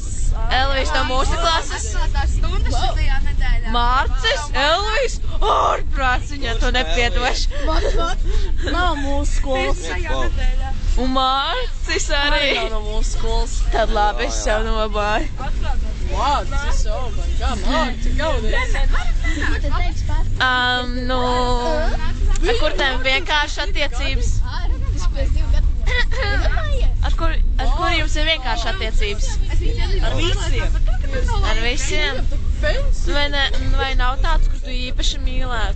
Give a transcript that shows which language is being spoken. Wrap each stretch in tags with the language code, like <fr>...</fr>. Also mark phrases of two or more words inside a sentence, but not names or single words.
<lv>Elvis no mūsu klases. Mārcis, Elvis, ārprāts, viņa to nepiedoš. Nav mūsu skolas. Un Mārcis arī. Nav no mūsu skolas. Tad labi, es jau nobāju. Mārcis,</lv> <en>oh my god,</en> <lv>Mārcis, gaudies. Nu, ar kur tev vienkārši attiecības? Ar kur jums ir vienkārši attiecības? Ar visiem. Ar visiem? Vai nav tāds, kur tu īpaši mīlētu?</lv>